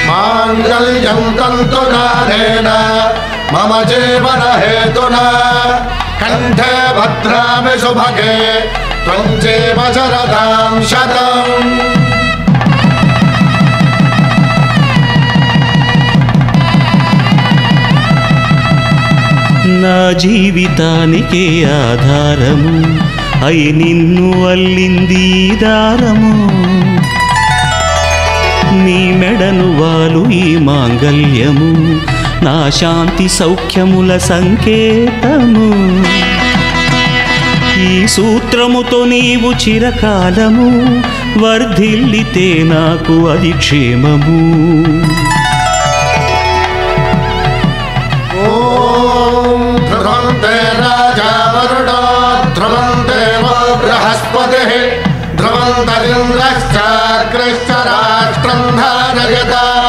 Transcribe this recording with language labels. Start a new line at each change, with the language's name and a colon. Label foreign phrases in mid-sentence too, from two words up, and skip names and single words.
Sanskrit: माङ्गल्यं तन्तुनानेन मम जीवन हेतुना कंठे भद्रामि सुभगे त्वं जीव शरदां शतम्।
Telugu: నా జీవితానికే ఆధారము అయి నిన్ను అల్లింది దారము నీ మెడను వాలు ఈ మాంగల్యము నా శాంతి సౌఖ్యముల సంకేతము ఈ సూత్రముతో నీవు చిరకాలము వర్ధిల్లితే నాకు అది క్షేమము।
Sanskrit: ध्रुवन्ते राजा वरुणो ध्रुवन्ते वो बृहस्पतिः ध्रुवन्तरिन्द्रश्चाग्रश्च राष्ट्रं धारयता